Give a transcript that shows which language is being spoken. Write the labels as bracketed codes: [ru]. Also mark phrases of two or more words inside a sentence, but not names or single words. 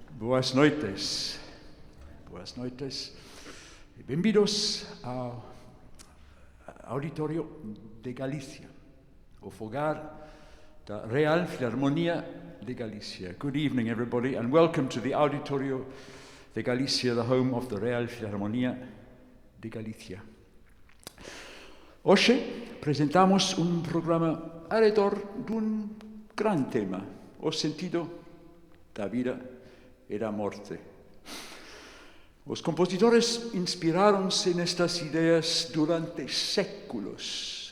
[gl] Boas noites. Boas noites. Bem-vindos ao Auditório de Galícia, o fogar da Real Filarmonia de Galicia. [en] Good evening, everybody, and welcome to the Auditorio de Galicia, the home of the Real Filarmonia de Galicia. [gl] Hoxe presentamos un programa alrededor dun gran tema, o sentido da vida e da morte. Os compositores inspiráronse nestas ideas durante séculos.